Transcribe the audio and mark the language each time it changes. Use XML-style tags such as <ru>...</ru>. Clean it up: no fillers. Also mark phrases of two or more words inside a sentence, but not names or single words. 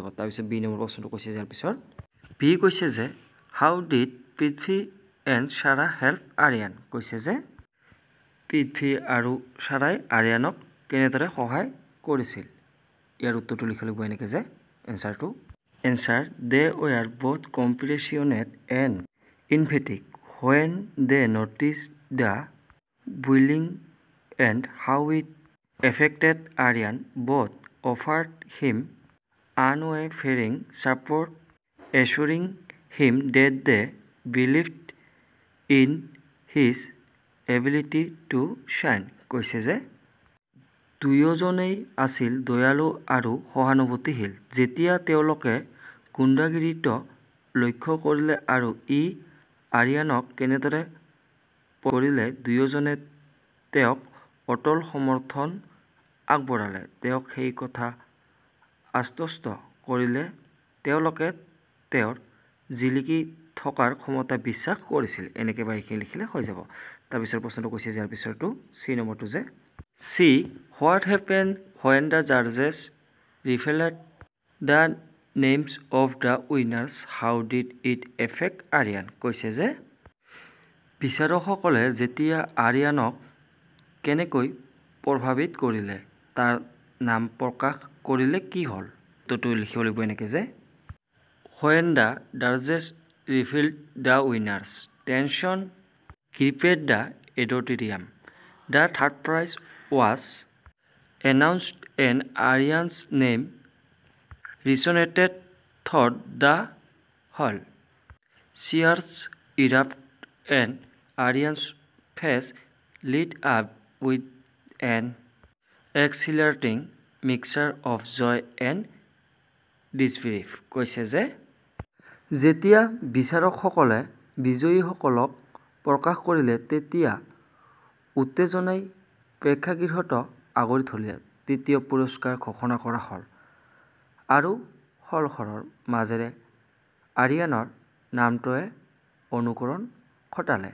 <as>তাৰপিছত বি নম্বৰ প্ৰশ্নটো কৈছে ইয়াৰ পিছত বি কৈছে যে</as> <en>how did Prithvi and Sara help Aryan.</en> <as>কৈছে যে পৃথ্বী আৰু ছাৰাই আৰিয়ানক কেনেদৰে সহায় কৰিছিল। ইয়াৰ উত্তৰটো লিখিব লাগিব এনেকৈ যে এনচাৰটো</as> <en>answer they were both compassionate and emphatic when they noticed the bullying and how it affected Aryan. Both offered him unwavering support, assuring him that they believed in his ability to shine.</en> <as>কৈছে যে দুয়োজনেই আছিল দয়ালু আৰু সহানুভূতিশীল যেতিয়া তেওঁলোকে গুণ্ডাগিৰিত লক্ষ্য কৰিলে আৰু ই আৰিয়ানক কেনেদৰে কৰিলে। দুয়োজনে তেওঁক অটল সমৰ্থন আগবঢ়ালে, তেওঁক সেই কথা আশ্বস্ত কৰিলে তেওঁলোকে তেওঁৰ জিলিকি থকাৰ ক্ষমতা বিশ্বাস কৰিছিল। এনেকৈ বা এইখিনি লিখিলে হৈ যাব। তাৰপিছত প্ৰশ্নটো কৈছে যে ইয়াৰ পিছৰটো চি নম্বৰটো যে</as> <en>C what happen when the judges revealed the names of the winners, how did it affect Aryan?</en> <as>কৈছে যে বিচাৰকসকলে যেতিয়া আৰিয়ানক কেনেকৈ প্ৰভাৱিত কৰিলে তাৰ নাম প্ৰকাশ কৰিলে কি হ'ল। উত্তৰটো লিখিব লাগিব এনেকৈ যে</as> <en>when the judges revealed the winners, tension gripped the auditorium. The third prize was announced and Aryan's name resonated through the hall. Cheers erupted and Aryan's face lit up with an exhilarating mixture of joy and disbelief.</en> <as>কৈছে যে যেতিয়া বিচাৰকসকলে বিজয়ীসকলক প্ৰকাশ কৰিলে তেতিয়া উত্তেজনাই প্ৰেক্ষাগৃহত আগৰি ধৰিলে। তৃতীয় পুৰস্কাৰ ঘোষণা কৰা হ'ল আৰু হলঘৰৰ মাজেৰে আৰিয়ানৰ নামটোৱে অনুকৰণ ঘটালে।</as>